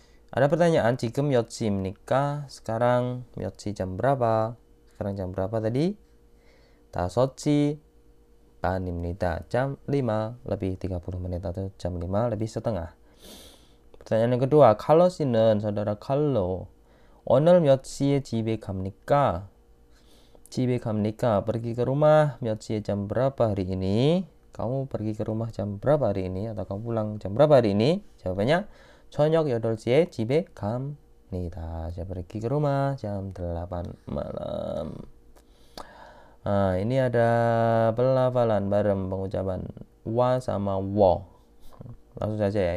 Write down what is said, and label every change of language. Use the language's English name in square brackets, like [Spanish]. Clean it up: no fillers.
[Indonesian] Ada pertanyaan, [Korean] 지금 몇 시입니까? [Indonesian] Sekarang [Korean] 몇 시 [Indonesian] jam berapa? Sekarang jam berapa tadi? [Korean] 5시 반입니다. [Indonesian] jam 5 lebih 30 menit atau jam 5 lebih setengah. Pertanyaan yang kedua, [Korean] 칼로 씨는 saudara 칼로 오늘 몇 시에 집에 갑니까? 집에 갑니까? [Indonesian] Pergi ke rumah [Korean] 몇 시에 [Indonesian] jam berapa hari ini? Kamu pergi ke rumah jam berapa hari ini? Atau kamu pulang jam berapa hari ini? Jawabannya [Korean] 저녁 8시에 집에 [Indonesian] Nita, saya pergi ke rumah jam 8 malam. Nah, ini ada pelafalan bareng pengucapan wa sama wo. Langsung saja ya.